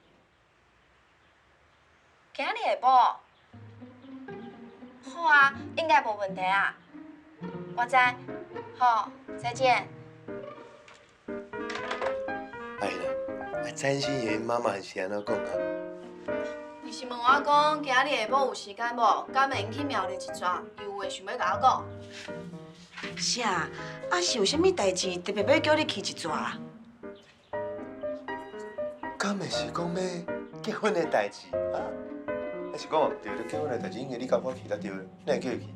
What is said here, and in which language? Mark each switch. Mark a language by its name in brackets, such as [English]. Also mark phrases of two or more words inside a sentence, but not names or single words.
[Min Nan Chinese] 今日下晡。好啊，应该无问题啊。我知，好，再见。哎呀，詹心妍妈妈是安怎讲啊？你是问我讲今日下晡有时间无？敢会去庙里一转？ 伊有话想要甲我讲。是啊，啊是有啥物代志特别要叫你去一逝啊？敢会是讲要结婚的代志啊？还是讲对了结婚的代志，应该你甲我去才对，哪会叫伊去？